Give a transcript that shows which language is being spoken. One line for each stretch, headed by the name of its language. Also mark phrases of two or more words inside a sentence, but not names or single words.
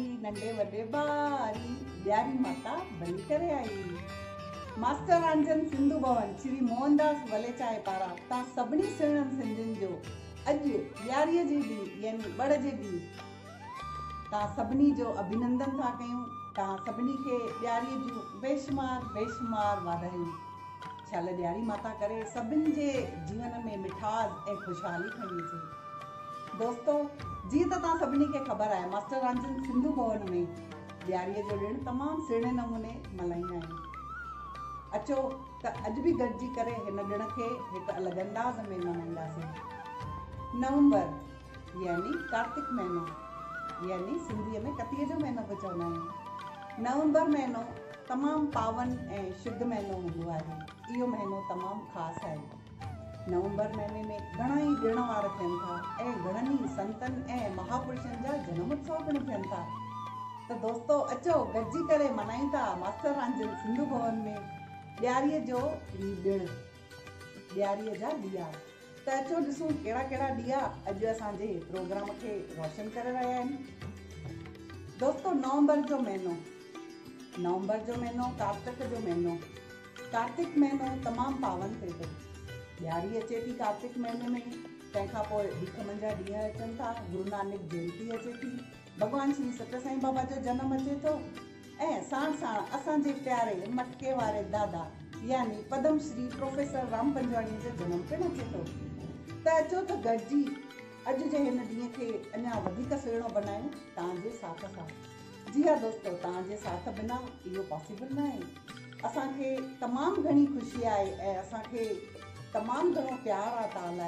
Sindhi: नंढे वॾे बारी ॾियारी माता भली करे आई। मास्टर आंजन सिंधु भवन श्री मोहनदास वलेचाए पारां तव्हां सभिनी सुहिणनि सिंधियुनि जो अॼु ॾियारीअ जे ॾींहुं यानी ॿड़ जे ॾींहुं तव्हां सभिनी जो अभिनंदन था कयूं। तव्हां सभिनी खे ॾियारीअ जूं बेशुमार वाधायूं। छल ॾियारी माता करे सभिनि जे जीवन में मिठास ऐं ख़ुशहाली खणी अचे। दोस्तो, जीअं त तव्हां सभिनी खे ख़बर आहे, मास्टर आंजन सिंधु भवन में ॾियारीअ जो ॾिणु तमामु सुहिणे नमूने मल्हाईंदा आहियूं। अचो त अॼु बि गॾिजी करे हिन ॾिण खे हिकु अलॻि अंदाज़ में मल्हाईंदासीं। नवंबर यानी कार्तिक महीनो, यानी सिंधीअ में कतीअ जो महीनो बि चवंदा आहियूं। नवंबर महीनो तमामु पावन ऐं शुद्ध महीनो हूंदो आहे। इहो महीनो तमामु ख़ासि आहे। नवंबर महीने में घणा ई ॾिण वार थियनि था ऐं घणनि ई संतनि ऐं महापुरुषनि जा जनम उत्सव पिणु थियनि था। त दोस्तो, अचो गॾिजी करे मल्हायूं था मास्टर आंजन सिंधु भवन में ॾियारीअ जो ॾिणु, ॾियारीअ जा ॾीआ। त अचो ॾिसूं कहिड़ा कहिड़ा ॾीआ अॼु असांजे प्रोग्राम खे रोशन करे रहिया आहिनि। दोस्तो, नवंबर जो महीनो कार्तिक जो महीनो। कार्तिक महीनो तमामु पावन थिए थो। ॾियारी अचे थी कार्तिक महीने में, तंहिंखां पोइ भिख मंझा ॾींहं अचनि था, गुरु नानक जयंती अचे थी, भॻवान श्री सत्य साईं बाबा जो जनमु अचे थो ऐं साण साण असांजे प्यारे मटके वारे दादा यानी पद्म श्री प्रोफेसर राम पंजवाणीअ जो जनमु पिणु अचे थो। त अचो त गॾिजी अॼु जे हिन ॾींहं खे अञा वधीक सुहिणो बनायूं तव्हांजे साथ सां। जी हा दोस्तो, तव्हांजे साथ बिना इहो पॉसिबल न आहे। असांखे तमामु घणी ख़ुशी आहे ऐं असांखे तमामु घणो प्यार आहे तव्हां लाइ।